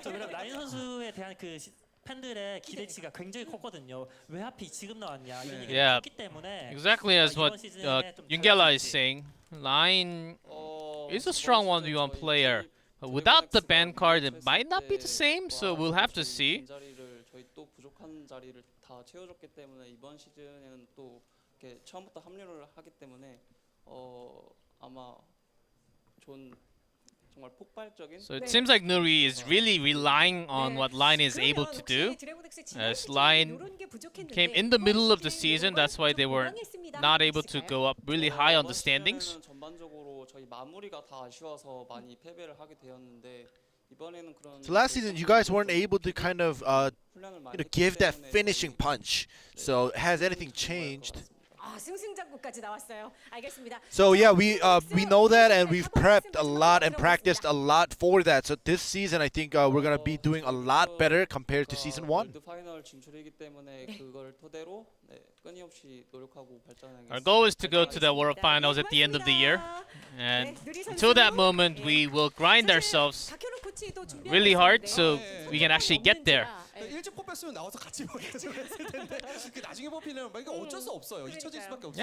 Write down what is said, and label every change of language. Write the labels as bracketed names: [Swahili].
[Korean] 라인 선수에 대한 그 팬들의 기대치가 굉장히 컸거든요. 왜 하필 지금 나왔냐 이런 얘기를 [English] Yeah, [Korean] 했기 때문에 [English] exactly as what Yungela is saying. Line is a strong 1v1 player. But without the ban card, it might not be the same. So we'll have to see. [Korean] 자리를 저희 또 부족한 자리를 다 채워줬기 때문에 이번 시즌에는 또 이렇게 처음부터 합류를 하기 때문에 아마 좋은 [English] So it seems like Nuri is really relying on what Line is able to do. As Line came in the middle of the season, that's why they were not able to go up really high on the standings. [Korean] 전반적으로 저희 마무리가 다 아쉬워서 많이 패배를 하게 되었는데 이번에는 그런 [English] So last season, you guys weren't able to kind of give that finishing punch. So has anything changed? [Korean] 승승장구까지 나왔어요. 알겠습니다. [English] So yeah, we know that, and we've prepped a lot and practiced a lot for that. So this season, I think we're gonna be doing a lot better compared to season 1. [Korean] 파이널 진출이기 때문에 그걸 토대로 끊임없이 노력하고 발전하겠습니다. [English] Our goal is to go to the World Finals at the end of the year, and until that moment, we will grind ourselves really hard so we can actually get there. [Korean] 일찍 뽑혔으면 나와서 같이 먹여주고 했을 텐데 나중에 뽑히면 이거 어쩔 수 없어요. 잊혀질 수밖에 없습니다.